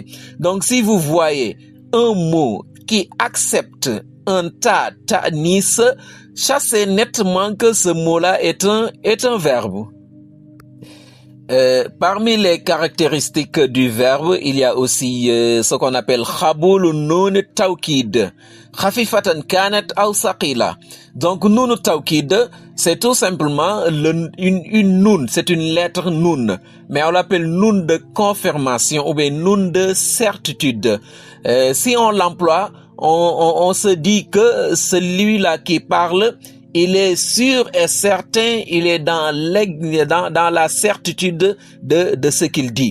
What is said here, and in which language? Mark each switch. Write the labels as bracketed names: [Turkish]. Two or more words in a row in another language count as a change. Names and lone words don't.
[French] Donc, si vous voyez un mot qui accepte un [Arabic] تاء تأنيث, [French] chassez nettement que ce mot-là est un verbe. Parmi les caractéristiques du verbe, il y a aussi ce qu'on appelle [Arabic] قبول نون توكيد، خفيفة كانت أو ثقيلة. [French] Donc [Arabic] نون توكيد, [French] c'est tout simplement une nun, c'est une lettre nun, mais on l'appelle nun de confirmation ou bien nun de certitude. Si on l'emploie, on se dit que celui-là qui parle, il est sûr et certain, il est dans la certitude de ce qu'il dit.